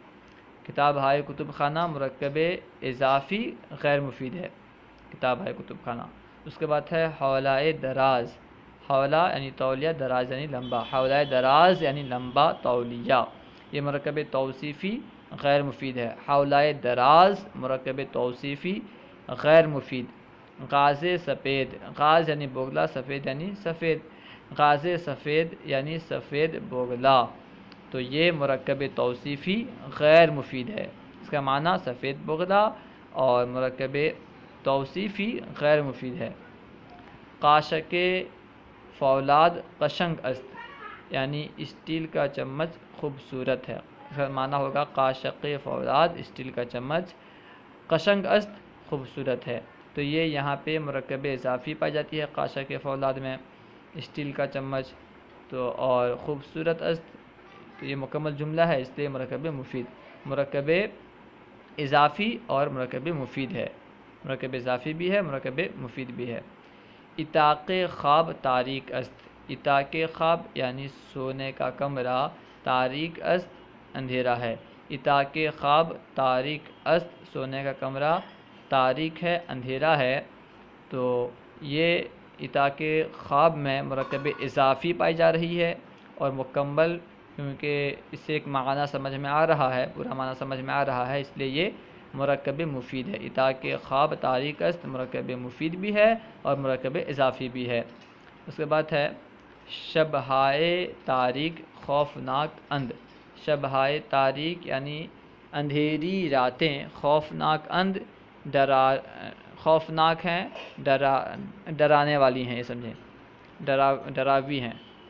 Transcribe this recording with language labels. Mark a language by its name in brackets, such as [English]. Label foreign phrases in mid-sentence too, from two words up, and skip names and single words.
[Persian] کتاب ہائے کتب خانہ [Urdu] مرکب اضافی غیر مفید ہے، [Persian] کتاب ہائے کتب خانہ۔ [Urdu] اس کے بعد ہے [Persian] حولائے دراز۔ [Urdu] حولہ یعنی تولیہ، دراز یعنی لمبا، [Persian] حولائے دراز [Urdu] یعنی لمبا تولیہ، یہ مرکب توصیفی غیر مفید ہے۔ [Persian] حولائے دراز [Urdu] مرکب توصیفی غیر مفید۔ [Persian] غاز سفید، [Urdu] غاز یعنی بگلا، سفید یعنی سفید، [Persian] غاز سفید [Urdu] یعنی سفید بگلا، تو یہ مرکب توصیفی غیر مفید ہے، اس کا معنی سفید بگلا اور مرکب توصیفی غیر مفید ہے۔ [Persian] قاشق فولاد قشنگ است [Urdu] یعنی اسٹیل کا چمچ خوبصورت ہے، اس کا معنی ہوگا [Persian] قاشق فولاد [Urdu] اسٹیل کا چمچ، [Persian] قشنگ است [Urdu] خوبصورت ہے، تو یہ یہاں پہ مرکب اضافی پائی جاتی ہے [Persian] قاشق فولاد [Urdu] میں، اسٹیل کا چمچ، تو اور [Persian] خوبصورت است، [Urdu] تو یہ مکمل جملہ ہے اس لیے مرکب مفید، مرکب اضافی اور مرکب مفید ہے، مرکب اضافی بھی ہے، مرکب مفید بھی ہے۔ [Persian] اتاق خواب تاریک است، اتاق خواب [Urdu] یعنی سونے کا کمرہ، [Persian] تاریک است [Urdu] اندھیرا ہے، [Persian] اتاق خواب تاریک است [Urdu] سونے کا کمرہ تاریک ہے اندھیرا ہے، تو یہ [Persian] اتاق خواب [Urdu] میں مرکب اضافی پائی جا رہی ہے اور مکمل، کیونکہ اس سے ایک معنی سمجھ میں آ رہا ہے، پورا معنی سمجھ میں آ رہا ہے، اس لیے یہ مرکب مفید ہے۔ [Persian] اتاق خواب تاریک است [Urdu] مرکب مفید بھی ہے اور مرکب اضافی بھی ہے۔ اس کے بعد ہے [Persian] شبہائے تاریک خوفناک اندھ۔ شبہائے تاریک [Urdu] یعنی اندھیری راتیں، [Persian] خوفناک اندھ [Urdu] خوفناک ہیں، ڈرانے والی ہیں، یہ سمجھیں، ڈراوی ہیں۔